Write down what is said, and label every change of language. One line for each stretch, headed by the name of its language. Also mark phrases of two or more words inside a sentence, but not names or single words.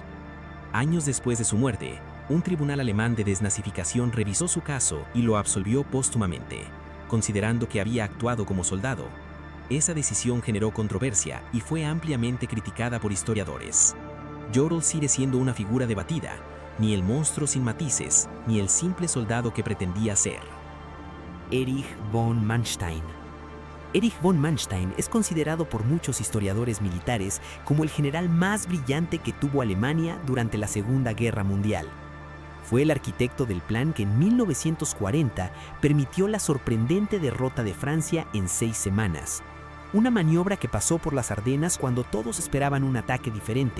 Spanish: Años después de su muerte, un tribunal alemán de desnazificación revisó su caso y lo absolvió póstumamente, considerando que había actuado como soldado. Esa decisión generó controversia y fue ampliamente criticada por historiadores. Jodl sigue siendo una figura debatida, ni el monstruo sin matices, ni el simple soldado que pretendía ser. Erich von Manstein. Erich von Manstein es considerado por muchos historiadores militares como el general más brillante que tuvo Alemania durante la Segunda Guerra Mundial. Fue el arquitecto del plan que en 1940 permitió la sorprendente derrota de Francia en 6 semanas. Una maniobra que pasó por las Ardenas cuando todos esperaban un ataque diferente.